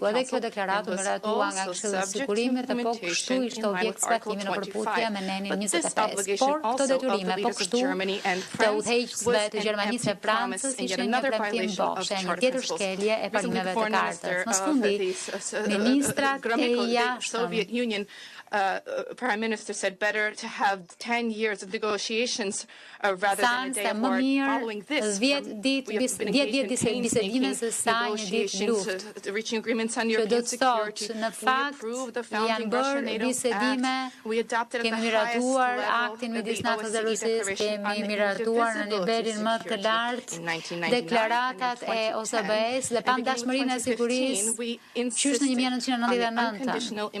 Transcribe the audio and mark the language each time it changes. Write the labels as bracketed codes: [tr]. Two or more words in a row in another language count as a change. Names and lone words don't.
[sq] Edhe kjo deklaratë u miratua nga Këshilli i Sigurimit dhe po kështu ishte objekt zbatimi në përputhje me nenin 25. Por këto detyrime po kështu të udhëheqësve të Gjermanisë e Francës ishin një premtim bosh, një tjetër shkelje e parimeve të kartës. Më fundi, ministrat e [en] Soviet Union Prime Minister said better to have 10 years of negotiations rather than a day of war following this. [sq] 10 ditë bisedime se sa një ditë luftë. [en] Reaching agreements on European security. [sq] Në fakt, janë bërë bisedime, kemi miratuar aktin midis NATO-s dhe Rusisë, kemi miratuar në nivelin më të lartë deklaratat e OSBE-s dhe pam dashmërinë e sigurisë qysh në 1999.